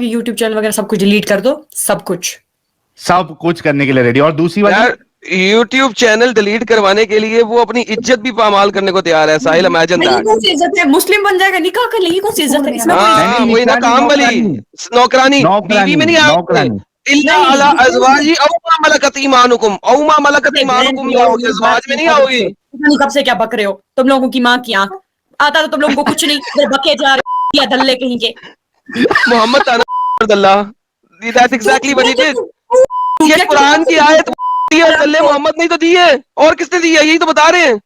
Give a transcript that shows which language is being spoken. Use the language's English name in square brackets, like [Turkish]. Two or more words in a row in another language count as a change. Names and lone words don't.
[Hindi] ये यूट्यूब चैनल वगैरह सब कुछ डिलीट कर दो, सब कुछ करने के लिए रेडी? और दूसरी वाली यार, YouTube चैनल डिलीट करवाने के लिए वो अपनी इज्जत भी पामाल करने को तैयार है। साहिल [English] imagine that. [Hindi] कौन सी इज्जत है? मुस्लिम बन जाएगा, निकाह कर लेगी, कौन सी इज्जत है इसमें? हाँ वही ना, काम वाली नौकरानी, बीवी में नहीं आएगी। [Arabic] إلا على أزواجي أو ما ملكت أيمانكم، أو ما ملكت أيمانكم [Hindi] में आओगे, अज़वाज में नहीं आओगी। कब से क्या बक रहे हो तुम लोगों की माँ की आंख? आता तो तुम लोगों को कुछ नहीं, बके जा रहे दल्ले कहीं के। [English] Mohammad that's exactly what he did. [Hindi] ये कुरान की आयत दिए दल्ले मोहम्मद नहीं तो दिए, और किसने दिया, यही तो बता रहे हैं।